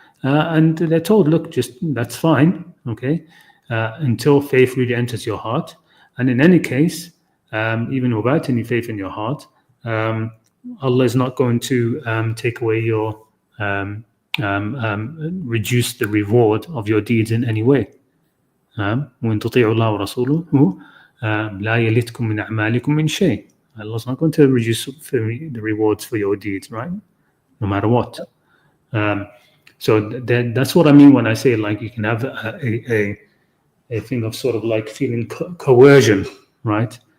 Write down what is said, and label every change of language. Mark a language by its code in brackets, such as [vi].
[en] And they're told, look, just that's fine, okay, until faith really enters your heart. And in any case, even without any faith in your heart, Allah is not going to take away your, reduce the reward of your deeds in any way. [ar] وإن تطيعوا الله ورسوله لا يلتكم من أعمالكم من شيء. [en] Allah's not going to reduce the rewards for your deeds, right? No matter what. So that's what I mean when I say, like, you can have a thing of sort of like feeling coercion, right?